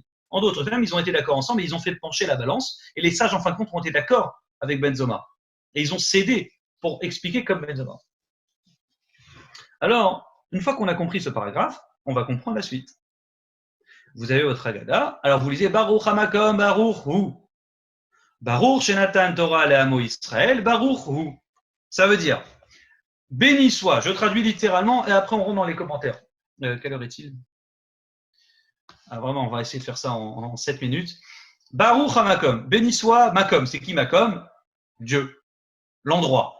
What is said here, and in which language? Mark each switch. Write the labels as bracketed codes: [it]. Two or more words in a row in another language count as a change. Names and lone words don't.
[fr] En d'autres termes, ils ont été d'accord ensemble, et ils ont fait pencher la balance. Et les sages, en fin de compte, ont été d'accord avec Benzoma. Et ils ont cédé pour expliquer comme Benzoma. Alors, une fois qu'on a compris ce paragraphe, on va comprendre la suite. Vous avez votre Haggadah. Alors vous lisez [he] ברוך המקום ברוך הוא. ברוך שנתן תורה לעמו ישראל ברוך הוא. [fr] Ça veut dire béni soit. Je traduis littéralement et après on rentre dans les commentaires. Quelle heure est-il? Vraiment, on va essayer de faire ça en 7 minutes. [he] ברוך המקום, [fr] béni soit Makom. C'est qui Makom? Dieu. L'endroit.